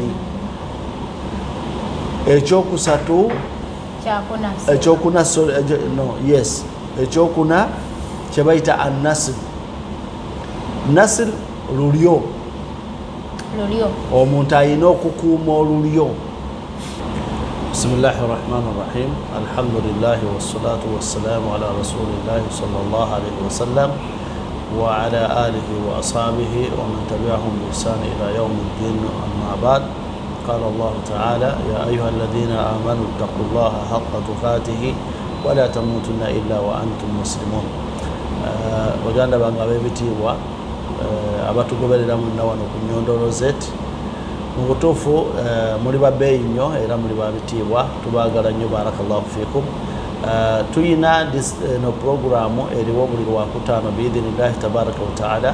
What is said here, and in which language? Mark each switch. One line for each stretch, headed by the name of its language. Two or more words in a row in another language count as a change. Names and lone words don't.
Ganda: Ekyokusatu ekyokuna kye bayita an-nasl. Nasl lulyo. Omuntu alina okukuuma olulyo.
Arabic: بسم الله الرحمن الرحيم. الحمد لله والصلاة والسلام على رسول الله صلى الله عليه وسلم وعلى آله وأصحابه ومن تبعهم بإحسان إلى يوم الدين أما بعد. قال الله تعالى يا أيها الذين آمنوا اتقوا الله حق تقاته ولا تموتن إلا وأنتم مسلمون.
Ganda: Baganda bange ab'ebitiibwa abatugoberera munna wano ku Nyondolo Z, mu butuufu muli babbeeyi nnyo era muli babitiibwa, tubaagala nnyo,
Arabic: بارك الله فيكم.
Ganda: Tuyina no programu eriwo buli lwakutaano
Arabic: بإذن الله تبارك وتعالى.